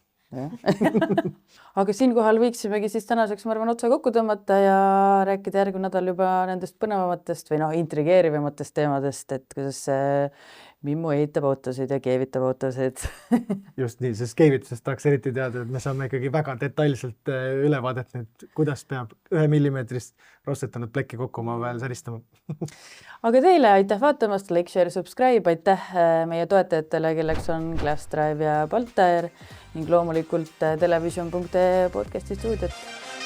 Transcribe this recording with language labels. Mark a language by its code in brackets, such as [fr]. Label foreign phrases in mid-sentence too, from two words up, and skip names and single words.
[et] Aga siinkohal võiksimegi siis tänaseks, ma arvan, otsa kokku tõmmata ja rääkida järgmine nädal juba nendest põnevamatest või noh, intrigeerivamatest teemadest, et kuidas mimmu ehitab autosid ja keevitab autosid. Just nii, sest keevitusest tahaks eriti teada, et me saame ikkagi väga detailselt ülevaadet nüüd, kuidas peab 1 millimeetrist rostetanud plekki kokku oma väel säristama. Aga teile aitäh vaatamast, [en] like, share, subscribe, [et] aitäh meie toetajatele, kelleks on Glass Drive ja Baltair ning loomulikult television.ee podcasti stuudiot.